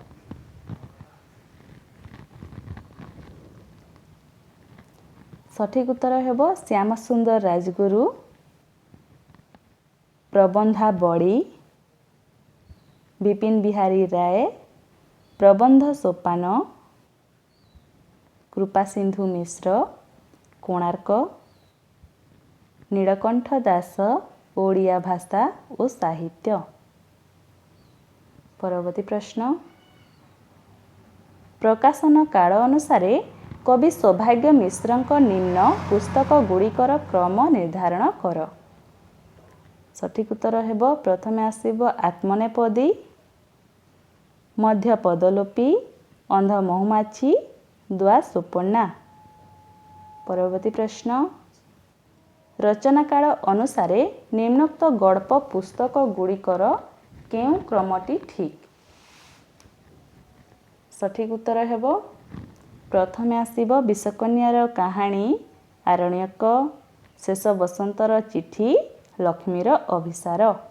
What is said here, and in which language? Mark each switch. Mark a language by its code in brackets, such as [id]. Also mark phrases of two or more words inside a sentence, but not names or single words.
[or] ସଠିକ ଉତ୍ତର ହେବ श्यामसुंदर राजगुरु, प्रबंधावली, विपिन बिहारी राय, प्रबंध सोपान, कृपासिंधु मिश्र, कोणार्क, नीलकंठ दास, ओडिया भाषा और साहित्य। ପରବର୍ତ୍ତୀ ପ୍ରଶ୍ନ ପ୍ରକାଶନ କାଳ ଅନୁସାର କବି ସୌଭାଗ୍ୟ ମିଶ୍ରଙ୍କ ନିମ୍ନ ପୁସ୍ତକ ଗୁଡ଼ିକର କ୍ରମ ନିର୍ଦ୍ଧାରଣ କର। ସଠିକ ଉତ୍ତର ହେବ ପ୍ରଥମେ ଆସିବ आत्मनेपदी, मध्य पदलोपी, अंध महुमाछी, द्वा सुपर्णा। ପରବର୍ତ୍ତୀ ପ୍ରଶ୍ନ ରଚନା କାଳ ଅନୁସାର ନିମ୍ନୋକ୍ତ ଗଳ୍ପ ପୁସ୍ତକ ଗୁଡ଼ିକର କେଉଁ କ୍ରମଟି ଠିକ। ସଠିକ ଉତ୍ତର ହେବ ପ୍ରଥମେ ଆସିବ विषकन्यार कहानी, आरण्यक, शेष बसंतर चिठी, लक्ष्मीर अभिसार।